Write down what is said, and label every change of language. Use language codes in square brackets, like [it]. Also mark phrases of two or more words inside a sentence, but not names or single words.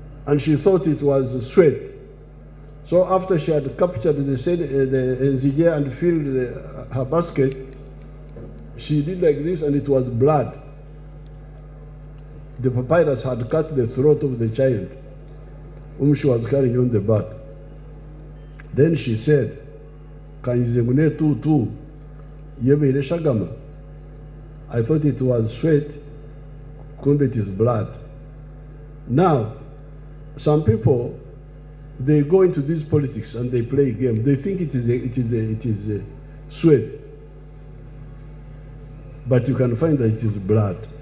[en] and she thought it was sweat. So after she had captured the nzige and filled her basket, she did like this and it was blood. The papyrus had cut the throat of the child whom she was carrying on the back. Then she said, "Kanizengune tu yebere shagama." I thought it was sweat, kumbe it is blood. Now, some people, they go into this politics and they play a game. They think it is a sweat, but you can find that it is blood.